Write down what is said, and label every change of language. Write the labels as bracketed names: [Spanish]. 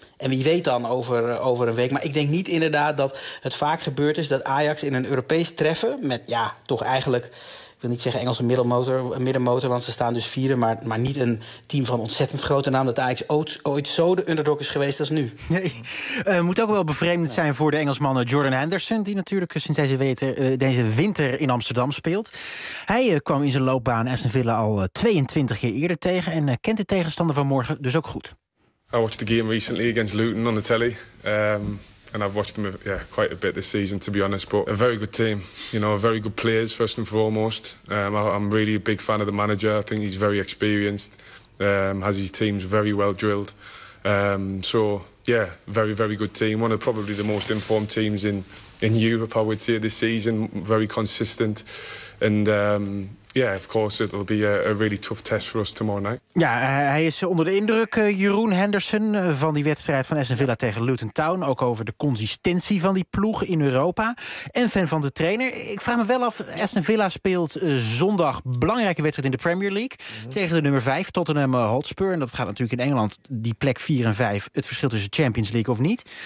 [Dutch] En wie weet dan over een week. Maar ik denk niet inderdaad dat het vaak gebeurd is dat Ajax in een Europees treffen met toch eigenlijk, ik wil niet zeggen Engelse middenmotor, want ze staan dus vierde, maar niet een team van ontzettend grote naam, dat Ajax ooit zo de underdog is geweest als nu. Nee, moet ook wel bevreemdend zijn voor de Engelsmannen Jordan Henderson, die natuurlijk sinds deze winter in Amsterdam speelt. Hij kwam in zijn loopbaan Aston Villa al 22 jaar eerder tegen en kent de tegenstander van morgen dus ook goed. [English] I watched the game recently against Luton on the telly, and I've watched them quite a bit this season, to be honest. But a very good team, very good players first and foremost. I'm really a big fan of the manager. I think he's very experienced, has his teams very well drilled. Very, very good team. One of probably the most informed teams in Europe, I would say, this season. Very consistent. And of course, it'll be a really tough test for us tomorrow night. [Dutch] Ja, hij is onder de indruk, Jeroen Henderson, van die wedstrijd van Aston Villa tegen Luton Town. Ook over de consistentie van die ploeg in Europa. En fan van de trainer. Ik vraag me wel af, Aston Villa speelt zondag belangrijke wedstrijd in de Premier League. Mm-hmm. Tegen de nummer 5, Tottenham Hotspur. En dat gaat natuurlijk in Engeland, die plek 4 en 5, het verschil tussen Champions League of niet.